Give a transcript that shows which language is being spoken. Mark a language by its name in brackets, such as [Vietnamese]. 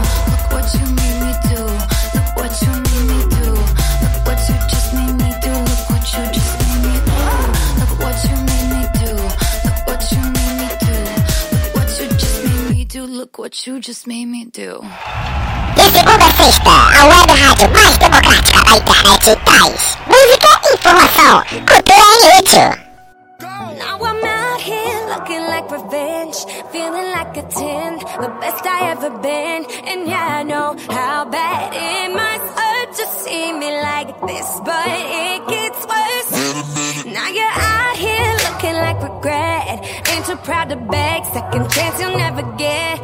[English] Look what you made me do. Look what you made me do. Look what you just made me do. Look what you just made me do. Look what you made me do. Look what you made me do. Look what you just made me do. Look what you just made me do. [Portuguese] De segunda a sexta, a web rádio mais democrática da internet traz música, informação, cultura e rádio. [English] Now I'm out here looking like revenge, feeling like a 10, the best I ever been. And yeah, I know how bad it must hurt to see me like this, but it gets worse. Now you're out here looking like regret, ain't too proud to beg, second chance you'll never get.